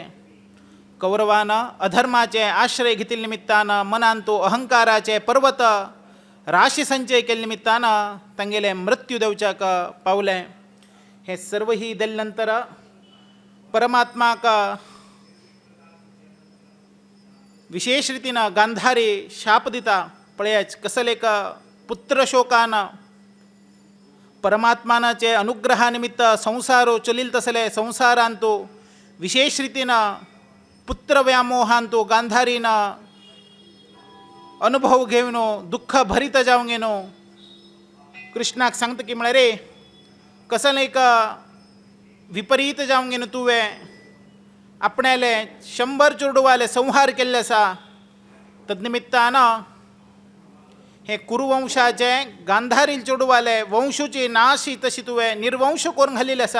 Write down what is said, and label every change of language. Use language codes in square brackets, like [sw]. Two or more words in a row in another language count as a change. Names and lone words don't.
[kok] कौरवानं अधर्माचे आश्रय घेतिल्ले निमित्तानं मनान तो अहंकाराचे पर्वत राशी संचय केले निमित्तानं तांगेले मृत्यू देवच्याक पावले. हे सर्वही देल नंतर परमात्माक विशेष रितीनं गांधारी शाप दिता. पळयाच कसलेक पुत्र शोकानं परमात्मानाचे अनुग्रहानिमित्त संसारो चलिल तसले संसारांतो विशेष रितीनं पुत्र व्यामोहांतो गांधारीनं अनुभव घेवनो दुःख भरित जावंक गेनो. कृष्णाक सांगता की म्हळ्यार रे कसलेक विपरीत जावंक गेनो तुवें आपणाले 100 चोडवाले संहार केल्ले आसा. तदनिमित्तानं हे कुरुवंशाचे गांधारील चोडवाले वंशूची नाशी तशी तुवें निर्वंश करून घालिल्ले आसा.